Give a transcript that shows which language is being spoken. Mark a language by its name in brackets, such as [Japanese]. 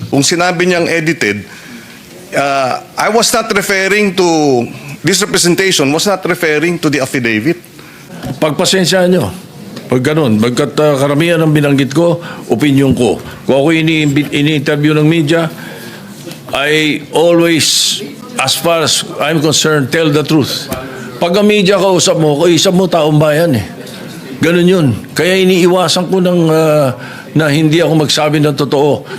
[Filipino] Kung sinabi niyang edited, [English] I was not referring to, this representation was not referring to the affidavit. [Filipino] Pagpasensyahan nyo. Pag ganun, bagkat karamihan ng binanggit ko, opinion ko. Kung ako ini-interview ng media, [English] I always, as far as I'm concerned, tell the truth. [Filipino] Pag ang media kausap mo taong bayan eh. Ganun yun. Kaya iniiwasan ko na hindi ako magsabi ng totoo.